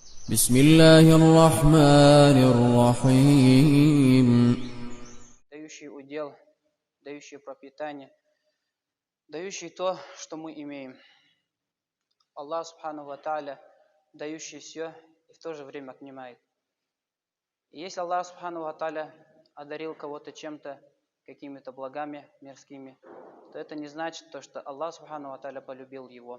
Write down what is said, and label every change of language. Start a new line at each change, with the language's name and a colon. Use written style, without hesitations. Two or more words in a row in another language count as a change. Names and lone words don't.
Arabic: بسم الله الرحمن الرحيم.
Russian: Дающий удел, дающий пропитание, дающий то, что мы имеем.
Arabic: الله سبحانه وتعالى,
Russian: дающий все и в то же время отнимает. И если Аллах
Arabic: سبحانه وتعالى
Russian: одарил кого-то чем-то, какими-то благами мирскими, то это не значит то, что Аллах
Arabic: سبحانه وتعالى
Russian: полюбил его.